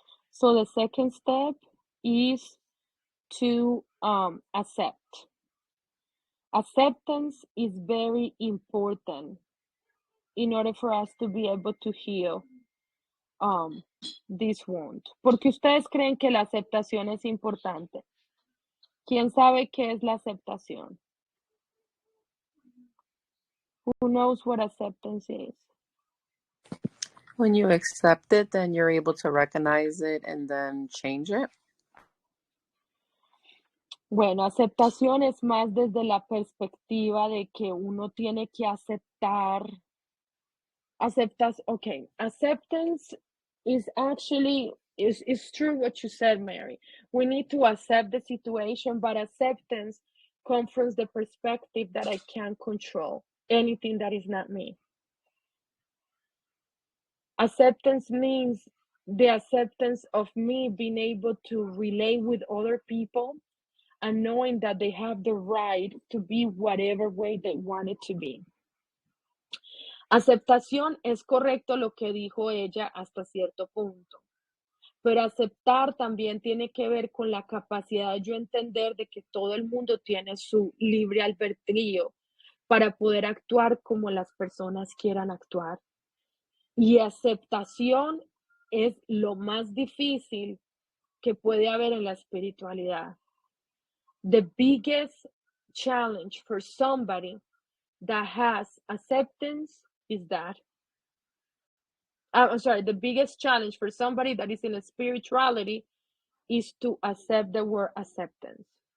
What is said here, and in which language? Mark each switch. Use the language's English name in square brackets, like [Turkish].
[English] So the second step is to accept. Acceptance is very important in order for us to be able to heal this wound. [Spanish] Porque ustedes creen que la aceptación es importante. ¿Quién sabe qué es la aceptación? [English] Who knows what acceptance is? When you accept it, then you're able to recognize it and then change it. [Spanish] Bueno, aceptación es más desde la perspectiva de que uno tiene que aceptar. [English] Okay, acceptance is actually, is true what you said, Mary. We need to accept the situation, but acceptance comes from the perspective that I can't control anything that is not me. Acceptance means the acceptance of me being able to relate with other people and knowing that they have the right to be whatever way they want it to be. [Spanish] Aceptación es correcto lo que dijo ella hasta cierto punto, pero aceptar también tiene que ver con la capacidad de yo entender de que todo el mundo tiene su libre albedrío para poder actuar como las personas quieran actuar. Y aceptación es lo más difícil que puede haber en la espiritualidad. [English] The biggest challenge for somebody that has acceptance is that. I'm sorry, the biggest challenge for somebody that is in a spirituality is to accept the word acceptance.